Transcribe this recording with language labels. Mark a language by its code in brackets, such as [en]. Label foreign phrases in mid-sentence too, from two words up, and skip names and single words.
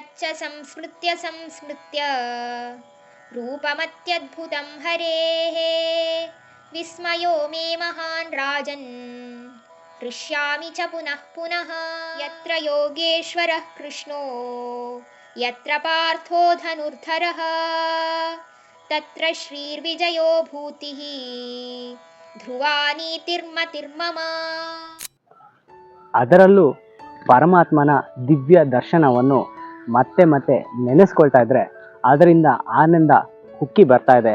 [sa] ಸಂಸ್ಮೃತ್ಯ ಸಂಸ್ಮೃತ್ಯ ರೂಪಮತ್ಯದ್ಭುತಂ ಹರೇಃ ವಿಸ್ಮಯೋ ಮೇ ಮಹಾನ್ ರಾಜನ್ ಹೃಷ್ಯಾಮಿ ಚ ಪುನಃ ಪುನಃ ಯತ್ರ ಯೋಗೇಶ್ವರಃ ಕೃಷ್ಣೋ ಯತ್ರ ಪಾರ್ಥೋ ಧನುರ್ಧರಃ ತತ್ರ ಶ್ರೀರ್ವಿಜಯೋ ಭೂತಿಃ ಧ್ರುವಾ ನೀತಿರ್ಮತಿರ್ಮಮ. [kn] ಅದರಲ್ಲೂ ಪರಮಾತ್ಮನ ದಿವ್ಯ ದರ್ಶನವನ್ನು ಮತ್ತೆ ಮತ್ತೆ ನೆನೆಸ್ಕೊಳ್ತಾ ಇದ್ರೆ ಅದರಿಂದ ಆನಂದ ಉಕ್ಕಿ ಬರ್ತಾ ಇದೆ.